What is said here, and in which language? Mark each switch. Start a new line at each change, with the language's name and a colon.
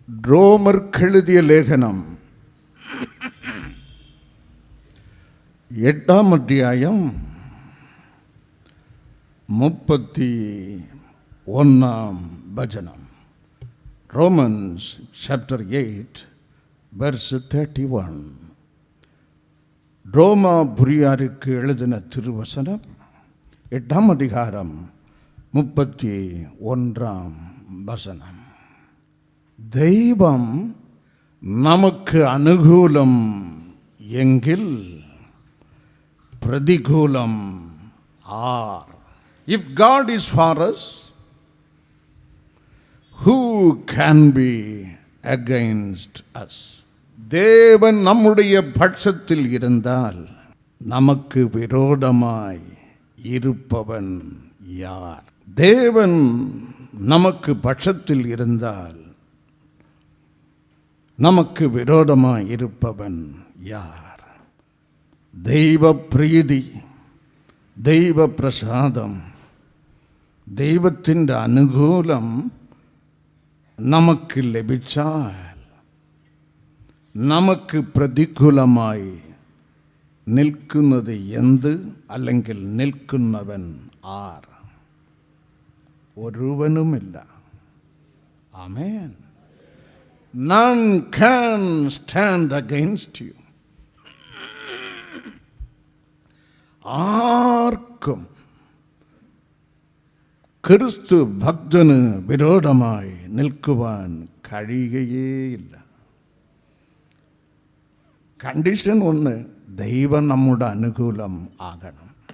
Malayalam: റോമർക്കെഴുതിയ ലേഖനം 8-ാം അധ്യായം 31-ാം വചനം.
English: Romans chapter 8 verse 31.
Tamil: ரோமாபுரியாருக்கு எழுதின திருவசனம் 8-ாம் அதிகாரம் 31-ாம் வசனம்.
Malayalam: தெய்வம் நமக்கு அனுகூலம் எங்கில் பிரதிகூலம் R.
English: If God is for us, who can be against us?
Tamil: தேவன் நம்முடைய பட்சத்தில் இருந்தால் நமக்கு விரோதமாய் இருப்பவன் யார்? தேவன் நமக்கு பட்சத்தில் இருந்தால் நமக்கு விரோதமாய் இருப்பவன் யார்?
Malayalam: தெய்வ பிரீதி, தெய்வ பிரசாதம், ദൈവത്തിൻ്റെ അനുകൂലം നമുക്ക് ലഭിച്ചാൽ നമുക്ക് പ്രതികൂലമായി നിൽക്കുന്നത് എന്ത്, അല്ലെങ്കിൽ നിൽക്കുന്നവൻ R? ഒരുവനുമില്ല. Amen.
English: None can stand against you.
Malayalam: ആർക്കും ക്രിസ്തു ഭക്തന് വിരോധമായി നിൽക്കുവാൻ കഴിയുകയേയില്ല. കണ്ടീഷൻ ഒന്ന്, ദൈവം നമ്മുടെ അനുകൂലം ആകണം.